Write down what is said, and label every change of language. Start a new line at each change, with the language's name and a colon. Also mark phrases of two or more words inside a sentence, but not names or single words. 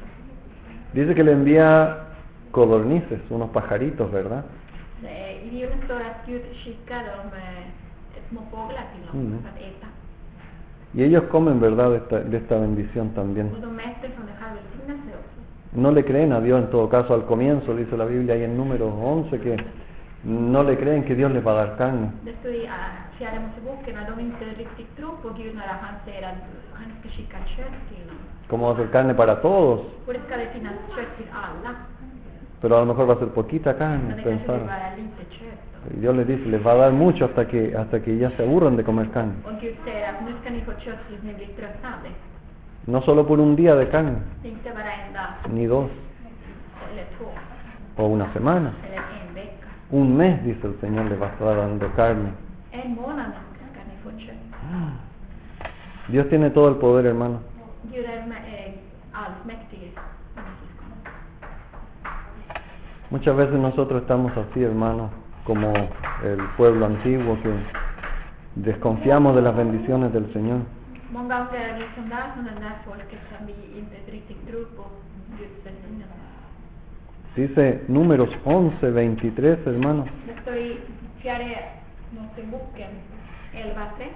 Spanish: Dice que le envía codornices, unos pajaritos, ¿verdad?
Swedish: I Bibeln står att Gud skickar dem små fåglar till dem för att äta.
Spanish: Y ellos comen, ¿verdad?, de esta bendición también.
Swedish: Och de äter från det här välsignelse också.
Spanish: No le creen a Dios en todo caso al comienzo, dice la Biblia ahí en número 11, que no le creen que Dios les va a dar carne.
Swedish: Det står i fjärde Moseboken att de inte riktigt tror på Gud när han säger att han ska skicka kött till dem.
Spanish: ¿Cómo va a ser carne para todos?
Swedish: Och det ska det finnas kött till alla.
Spanish: Pero a lo mejor va a ser poquita carne,
Swedish: Men det kanske blir
Spanish: pensaron.
Swedish: bara lite kött.
Spanish: Y Dios les dice, les va a dar mucho hasta que ya se aburran de comer carne.
Swedish: Och Gud säger att nu ska ni få kött tills ni blir tröttande.
Spanish: No solo por un día de carne,
Swedish: Inte bara en dag
Spanish: ni dos,
Swedish: eller två
Spanish: o una semana.
Swedish: eller en vecka.
Spanish: Un mes, dice el Señor, les va a estar dando carne.
Swedish: En månad ska ni få kött.
Spanish: Dios tiene todo el poder, hermano.
Swedish: Gud är allsmäktig.
Spanish: Muchas veces nosotros estamos así, hermano, como el pueblo antiguo, que desconfiamos de las bendiciones del Señor.
Swedish: Många gånger är vi som det där folket som vi inte riktigt tror på Guds välsignelse.
Spanish: Dice Números 11:23, hermano.
Swedish: Det står i fjärde Moseboken 11:3.